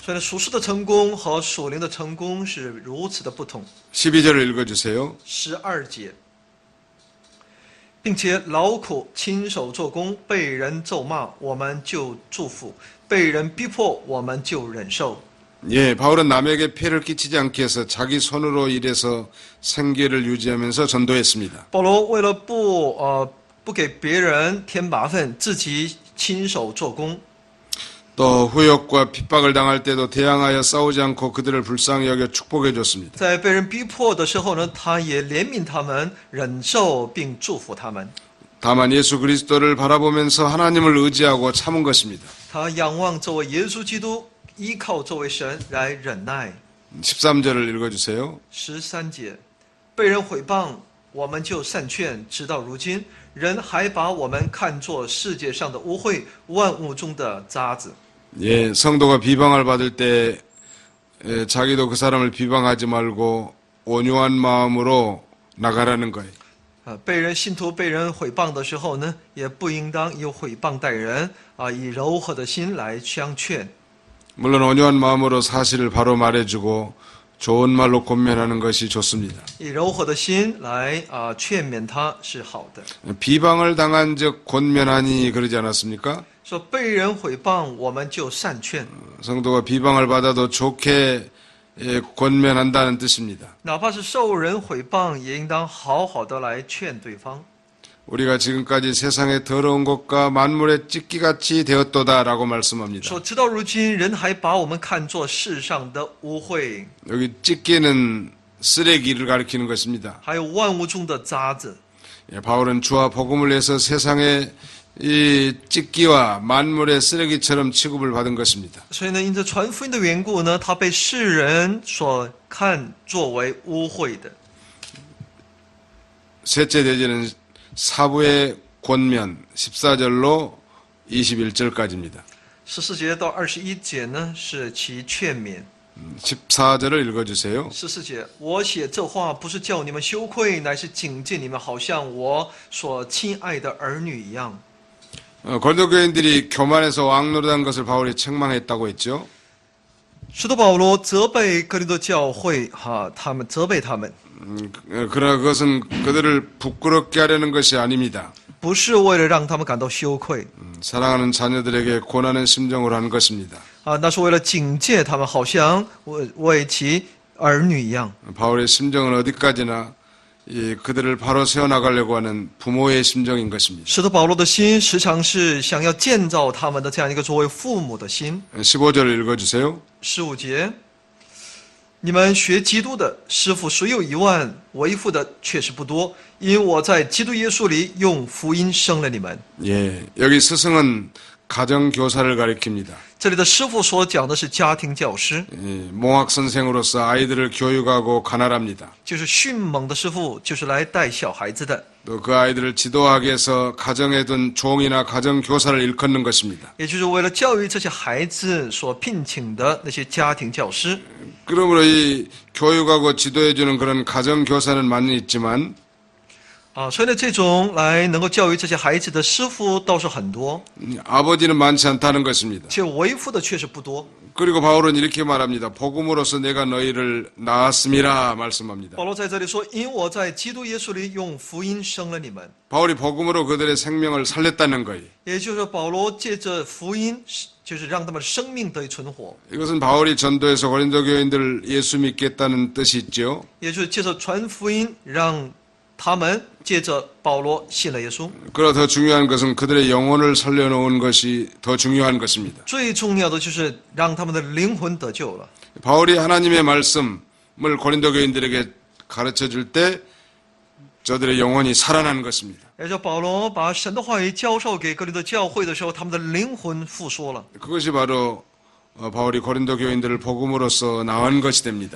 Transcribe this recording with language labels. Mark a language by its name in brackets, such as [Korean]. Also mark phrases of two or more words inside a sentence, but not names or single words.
[Chinese] 所以呢，属世的成功和属灵的成功是如此的不同。 [Korean] 12절을 읽어주세요. [Chinese] 12 节，并且劳苦亲手做工，被人咒骂，我们就祝福；被人逼迫，我们就忍受。 [Korean] 예, 바울은 남에게 폐를 끼치지 않게 해서 자기 손으로 일해서 생계를 유지하면서 전도했습니다. [Chinese] 保罗为了不给别人添麻烦，自己亲手做工。 [Korean] 또 후욕과 핍박을 당할 때도 대항하여 싸우지 않고 그들을 불쌍히 여겨 축복해 줬습니다. [Chinese] 在被人逼迫的时候呢，他也怜悯他们，忍受并祝福他们。 [Korean] 다만 예수 그리스도를 바라보면서 하나님을 의지하고 참은 것입니다. [Chinese] 他仰望这位耶稣基督，依靠这位神来忍耐。 [Korean] 13절을 읽어주세요. [Chinese] 13 节，被人毁谤，我们就善劝，直到如今，人还把我们看作世界上的污秽，万物中的渣子。 [Korean] 예, 성도가 비방을 받을 때 자기도 그 사람을 비방하지 말고 온유한 마음으로 나가라는 거예요. [Chinese] 信徒被人毁谤的时候呢，也不应当以毁谤待人以柔和的心来相劝。 [Korean] 물론 온유한 마음으로 사실을 바로 말해주고 좋은 말로 권면하는 것이 좋습니다. [Chinese] 以柔和的心来劝勉他是好的。 [Korean] 비방을 당한 적 권면하니 그러지 않았습니까? [Chinese] 说被人毁谤，我们就善劝。 [Korean] 성도가 비방을 받아도 좋게 권면한다는 뜻입니다. [Chinese] 哪怕是受人毁谤，也应当好好的来劝对方。 [Korean] 우리가 지금까지 세상의 더러운 것과 만물의 찢기같이 되었도다라고 말씀합니다. [Chinese] 说直到如今，人还把我们看作世上的污秽， [Korean] 여기 찢기는 쓰레기를 가리키는 것입니다. [Chinese] 还有万物中的渣子。 [Korean] 예, 바울은 주와 복음을 위해서 세상의 이 찢기와 만물의 쓰레기처럼 취급을 받은 것입니다. [Chinese] 所以呢，因着传福音的缘故呢，他被世人所看作为污秽的。 [Korean] 셋째 대제는 사부의 권면 14절로 21절까지입니다. [Chinese] 14 节到21节呢，是其劝勉。 [Korean] 14절을 읽어주세요. [Chinese] 14 节，我写这话不是叫你们羞愧，乃是警戒你们，好像我所亲爱的儿女一样。 [Korean] 고린도 교인들이 교만해서 왕노릇한 것을 바울이 책망했다고 했죠. [Chinese] 使徒保罗责备哥林多教会，他们责备他们， [Korean] 그러나 그것은 그들을 부끄럽게 하려는 것이 아닙니다. [Chinese] 不是为了让他们感到羞愧， [Korean] 사랑하는 자녀들에게 권하는 심정으로 하는 것입니다. [Chinese] 那是为了警戒他们，好像为其儿女一样。 [Korean] 바울의 심정은 어디까지나 그들을 바로 세워나가려고 하는 부모의 심정인 것입니다. [Chinese] 使徒保罗的心时常是想要建造他们的这样一个作为父母的心。 [Korean] 15절을 읽어주세요. [Chinese] 15 节，你们学基督的师傅虽有10000，为父的确实不多，因我在基督耶稣里用福音生了你们。 [Korean] 예, 여기 스승은 가정교사를 가리킵니다. [Chinese] 这里的师傅所讲的是家庭教师， [Korean] 몽학 선생으로서 아이들을 교육하고 가날합니다. [Chinese] 就是迅猛的师傅，就是来带小孩子的， [Korean] 또 그 아이들을 지도하기 위해서 가정에 둔 종이나 가정교사를 일컫는 것입니다. [Chinese] 也就是为了教育这些孩子所聘请的那些家庭教师。 [Korean] 그러므로 이 교육하고 지도해주는 그런 가정교사는 많이 있지만 [Chinese] 所以呢，这种来能够教育这些孩子的师傅倒是很多， [Korean] 아버지는 많지 않다는 것입니다. [Chinese] 且为父的确实不多。 [Korean] 그리고 바울은 이렇게 말합니다. 복음으로서 내가 너희를 낳았음이라 말씀합니다. [Chinese] 保罗在这里说：“因我在基督耶稣里用福音生了你们。” [Korean] 바울이 복음으로 그들의 생명을 살렸다는 거예요. [Chinese] 也就是说，保罗借着福音，就是让他们生命得以存活， [Korean] 이것은 바울이 전도해서 고린도 교인들 예수 믿겠다는 뜻이 있죠. [Chinese] 也就是借着传福音，让他们借着保罗信了耶稣。 [Korean] 그러나 더 중요한 것은 그들의 영혼을 살려놓은 것이 더 중요한 것입니다. [Chinese] 最重要的就是让他们的灵魂得救了。 [Korean] 바울이 하나님의 말씀을 고린도 교인들에게 가르쳐 줄 때 저들의 영혼이 살아난 것입니다. [Chinese] 也就是保罗把神的话语教授给哥林多教会的时候，他们的灵魂复苏了。 [Korean] 그것이 바로 바울이 고린도 교인들을 복음으로써 낳은 것이 됩니다.